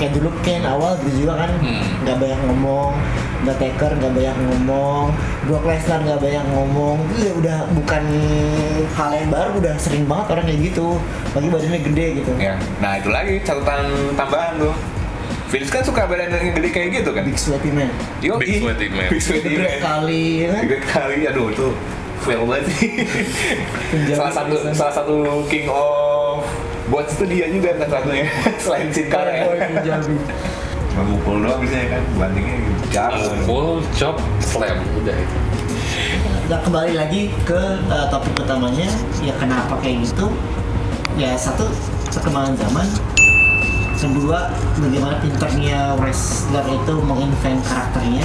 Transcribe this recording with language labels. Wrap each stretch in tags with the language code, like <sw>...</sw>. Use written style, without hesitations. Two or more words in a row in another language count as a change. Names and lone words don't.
<id>Kayak dulu Ken awal gitu juga kan nggak banyak ngomong, Taker nggak banyak ngomong, Brock Lesnar nggak banyak ngomong. Itu udah bukan hal yang baru, udah sering banget orang kayak gitu, lagi badannya gede gitu. Ya. Nah itu lagi catatan tambahan tuh. Vince kan suka badan yang gede kayak gitu kan?</id> <en>Big sweaty man, Yo, Big sweaty man. Big sweaty gede man.</en> <id>kali ya kan. Gede kali, aduh itu fail banget sih. salah satu</id> <en>king of bots</en> <id>itu dia juga kan satunya. Selain Sin Cara ya. Punjabi. Cuma mukul doang biasanya kan, bantingnya jarang.</id> <en>full chop slam</en> <id>udah itu. Nah, kembali lagi ke topik utamanya, ya kenapa kayak gitu? Ya satu, perkembangan zaman. Kedua, bagaimana pinternya wrestler itu menginvent karakternya.</id>